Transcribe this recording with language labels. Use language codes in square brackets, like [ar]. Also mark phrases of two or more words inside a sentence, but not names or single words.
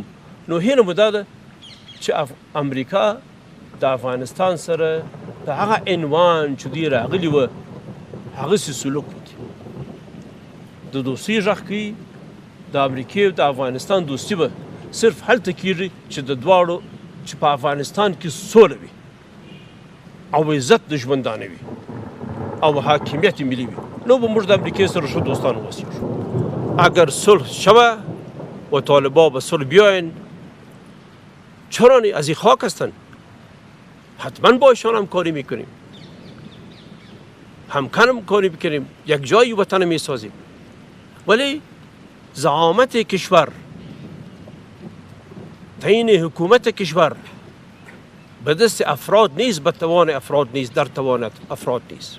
[ps] نو هیله مو دا ده چې امریکا د افغانستان سره د هغه عنوان چې دوی راغلي وه هغسې سلوک وکړي، د دوستۍ غږ کوي. د امریکې او د افغانستان دوستي به صرف هلته کېږي چې د دواړو چې په افغانستان کې سوله وي او عزت د ژوندانه وي او حاکمیت ملی وي. نو به موږ د امریکې سره ښه دوستان اوسېږو. [fa] اگر صلح شوه و طالبا به صلح بیاین، چرا نه؟ از این خاک هستن، حتما با ایشان همکاری میکنیم، همکاری میکنیم، یک جایی وطن میسازیم. ولی زعامت کشور، تعیین حکومت کشور به دست افراد نیست، به توان افراد نیست، در توان افراد نیست.